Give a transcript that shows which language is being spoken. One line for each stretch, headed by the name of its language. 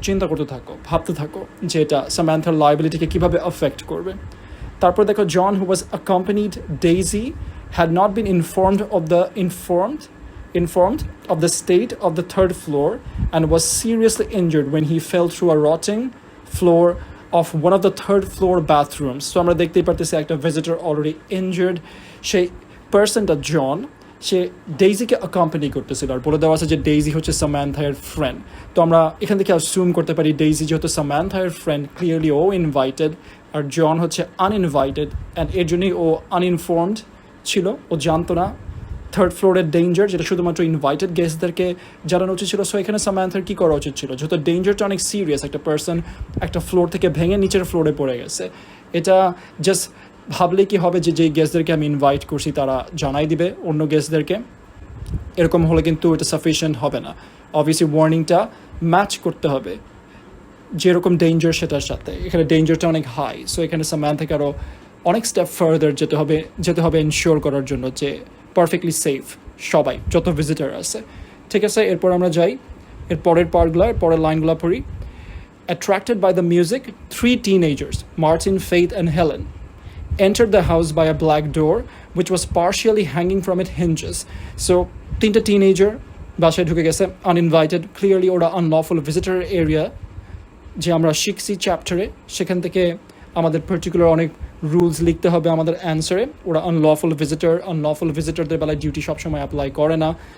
Bangla: চিন্তা করতে থাকো, ভাবতে থাকো যে এটা সামান্থার লায়াবিলিটিকে কীভাবে অ্যাফেক্ট করবে। তারপর দেখো,
English: John who was accompanied Daisy had not been informed of the state of the 3rd floor and was seriously injured when he fell through a rotting floor of one of the 3rd floor bathrooms.
Bangla: So আমরা দেখতেই পারতেছি একটা visitor already injured. সেই পার্সনটা জন, সে ডেইজিকে accompany করতেছিল, আর বলে দেওয়া আছে যে ডেইজি হচ্ছে সামান্থার ফ্রেন্ড। তো আমরা এখান থেকে অ্যাসিউম করতে পারি ডেইজি যেহেতু সামান্থার ফ্রেন্ড, ক্লিয়ারলি ও ইনভাইটেড, আর জন হচ্ছে আনইনভাইটেড, অ্যান্ড এর জন্যই ও আনইনফর্মড ছিল, ও জানতো না 3rd ফ্লোরের ডেঞ্জার, যেটা শুধুমাত্র ইনভাইটেড গেস্টদেরকে জানানো উচিত ছিল। সো এখানে সামান্থার কী করা উচিত ছিল? যেহেতু ডেঞ্জারটা অনেক সিরিয়াস, একটা পার্সন একটা ফ্লোর থেকে ভেঙে নিচের ফ্লোরে পড়ে গেছে, এটা জাস্ট ভাবলে কি হবে যে যেই গেস্টদেরকে আমি ইনভাইট করছি তারা জানাই দিবে অন্য গেস্টদেরকে? এরকম হলে কিন্তু এটা সাফিসিয়েন্ট হবে না। অবভিয়াসলি ওয়ার্নিংটা ম্যাচ করতে হবে যেরকম ডেঞ্জার সেটার সাথে। এখানে ডেঞ্জারটা অনেক হাই, সো এখানে সামান্থাকে আরও অনেক স্টেপ ফার্দার যেতে হবে এনশিওর করার জন্য যে পারফেক্টলি সেফ সবাই, যত ভিজিটার আছে। ঠিক আছে, এরপর আমরা যাই এর পরের পরের লাইনগুলো পড়ি।
English: Attracted by the music, 3 teenagers, Martin, Faith and Helen, entered the house by a black door which was partially hanging from its hinges.
Bangla: So 3টা টিনেজার বাসায় ঢুকে গেছে আনইনভাইটেড, ক্লিয়ারলি ওরা আনলফুল ভিজিটার এরিয়া যে আমরা শিখছি চ্যাপ্টারে। সেখান থেকে আমাদের পার্টিকুলার অনেক রুলস লিখতে হবে আমাদের অ্যান্সারে। ওরা আনলফুল ভিজিটরদের বেলায় ডিউটি সবসময় অ্যাপ্লাই করে না।